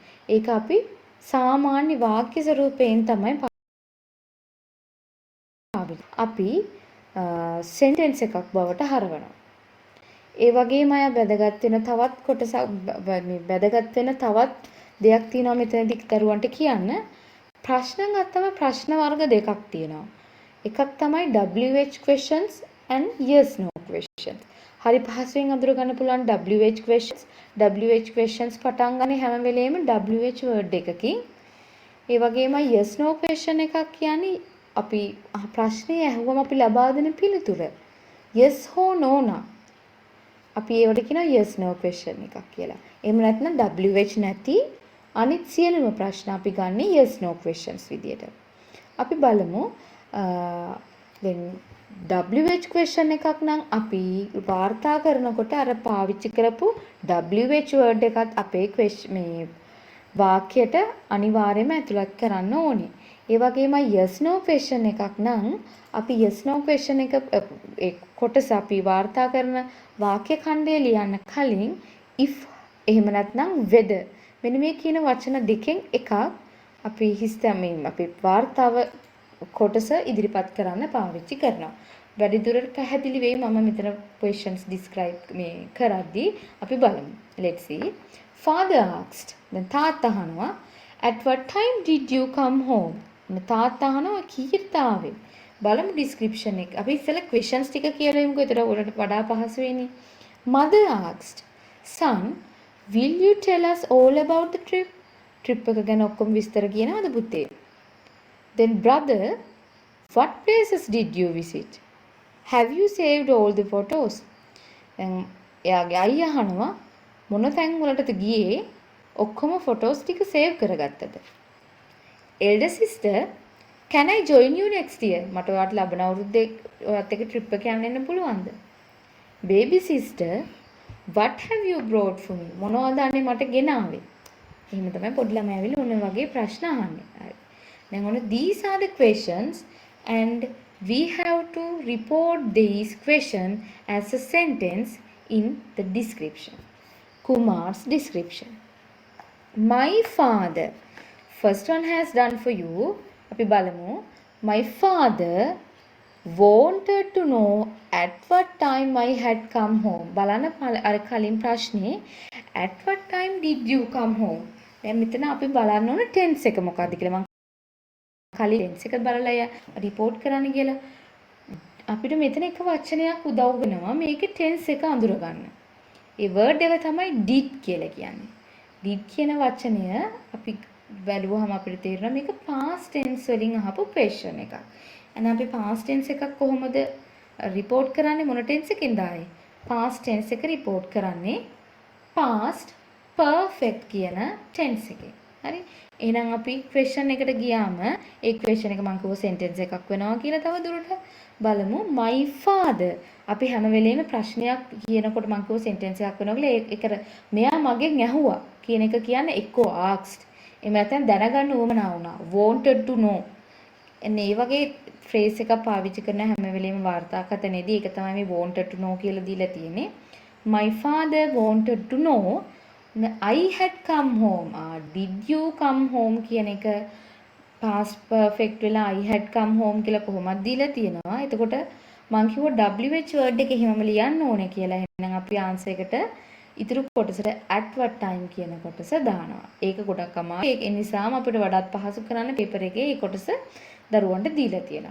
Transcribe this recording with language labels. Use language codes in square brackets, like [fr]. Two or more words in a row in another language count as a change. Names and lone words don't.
[si] ඒක අපි සාමාන්‍ය වාක්‍ය ස්වරූපයෙන් තමයි අපි sentence එකක් බවට හරවනවා. ඒ වගේම අය වැදගත් වෙන තවත් කොටසක් මේ වැදගත් වෙන තවත් දෙයක් තියෙනවා මෙතනදී දරුවන්ට කියන්න. ප්‍රශ්න ගත්තම ප්‍රශ්න වර්ග දෙකක් තියෙනවා. එකක් තමයි [en] WH questions and yes no questions. [si] හරි පහසුවෙන් අඳුර ගන්න පුළුවන් [en] WH questions. WH questions [si] පටන් ගන්නේ හැම වෙලේම [en] WH word [si] එකකින්. ඒ වගේම [en] yes no question [si] එකක් කියන්නේ අපි ප්‍රශ්නේ අහුවම අපි ලබා දෙන පිළිතුර. yes හෝ no නා. අපි ඒවට කියනවා [en] yes no question [si] එකක් කියලා. එහෙම නැත්නම් WH නැති අනිත් සියලුම ප්‍රශ්න අපි ගන්න [en] yes no questions [si] විදියට. අපි බලමු then [en] WH question [si] එකක් නම් අපි වාර්තා කරනකොට අර පාවිච්චි කරපු [en] WH word [si] එකත් අපේ මේ වාක්‍යයට අනිවාර්යයෙන්ම ඇතුළත් කරන්න ඕනේ. ඒ වගේම [en] yes no question [si] එකක් නම් අපි [en] yes no question [si] එක කොටස අපි වාර්තා කරන වාක්‍ය ඛණ්ඩය ලියන්න කලින් if එහෙම නැත්නම් whether මෙන්න මේ කියන වචන දෙකෙන් එකක් අපි හිස්තමින් අපි වාර්තාව කොටස ඉදිරිපත් කරන්න පාවිච්චි කරනවා. වැඩිදුරට පැහැදිලි වෙයි මම මෙතන [en] questions describe [si] මේ කරද්දී අපි බලමු. [en] Let's see. Father asked. [si] දැන් තාත්තා අහනවා [en] at what time did you come home? [si] තාත්තා අහනවා කීයට ආවේ? බලමු description එක. අපි ඉස්සෙල්ලා questions ටික කියලා යමුකෝ. ඒතර ඔයාලට වඩා පහසු වෙන්නේ. [en] Mother asked, son, will you tell us all about the trip? [si] Trip එක ගැන ඔක්කොම විස්තර කියනවද පුතේ? [en] Then brother, what places did you visit? Have you saved all the photos? [si] දැන් එයාගේ අයියා අහනවා මොන තැන් වලටද ගියේ? ඔක්කොම photos ටික save කරගත්තද? [en] Elder sister, can I join you next year? [si] මට ඔයාට ලබන අවුරුද්දේ ඔයත් එක්ක trip එක යන්න එන්න පුළුවන්ද? [en] Baby sister, what have you brought for me? [si] මොනවද අනේ මට ගෙනාවේ? එහෙම තමයි පොඩි ළමයි ඇවිල්ලා ඔන්න වගේ ප්‍රශ්න අහන්නේ. හරි. දැන් ඔන්න [en] these are the questions and we have to report these questions as a sentence in the description. Kumar's description. My father. First one has done for you. [si] අපි බලමු. [en] My father wanted to know at what time I had come home. [si] බලන්න අර කලින් ප්‍රශ්නේ [en] at what time did you come home? [si] දැන් මෙතන අපි බලන්න ඕන tense එක මොකක්ද කියලා. මම කලින් tense එක බලලා report කරන්න කියලා. අපිට මෙතන එක වචනයක් උදව් වෙනවා මේකේ tense එක අඳුර ගන්න. ඒ word එක තමයි did කියලා කියන්නේ. did කියන වචනය අපි බැලුවහම අපිට තේරෙනවා මේක [en] past tense [si] වලින් අහපු question එකක්. එහෙනම් අපි [en] past tense [si] එකක් කොහොමද report කරන්නේ මොන tense එකෙන්ද ආයේ? [en] past tense [si] එක report කරන්නේ [en] past perfect [si] කියන tense එකෙන්. හරි? එහෙනම් අපි question එකට ගියාම ඒ question එක මම කිව්ව sentence එකක් වෙනවා කියලා තව දුරට බලමු. [en] My father. [si] අපි හැම වෙලේම ප්‍රශ්නයක් කියනකොට මම කිව්ව sentence එකක් වෙනවා කියලා ඒකට මෙයා මගෙන් ඇහුවා කියන එක කියන්නේ එක්කෝ asked. එහෙම නැත්නම් දැනගන්න උවමනා වුණා. [en] wanted to know. [si] එන්නේ මේ වගේ phrase එකක් පාවිච්චි කරන හැම වෙලේම වාර්තාකථනයේදී ඒක තමයි මේ [en] wanted to know [si] කියලා දීලා තියෙන්නේ. [en] My father wanted to know I had come home. Did you come home [si] කියන එක [en] past perfect [si] වෙලා [en] I had come home [si] කියලා කොහොමද දීලා තියෙනවා. එතකොට මම කිව්වා [en] WH word [si] එක එහෙමම ලියන්න ඕනේ කියලා. එහෙනම් අපි answer එකට ඉතුරු කොටසට [en] at what time [si] කියන කොටස දානවා. ඒක ගොඩක් අමාරුයි. ඒ නිසාම අපිට වඩාත් පහසු කරන්න පේපර් එකේ මේ කොටස දරුවන්ට දීලා තියෙනවා.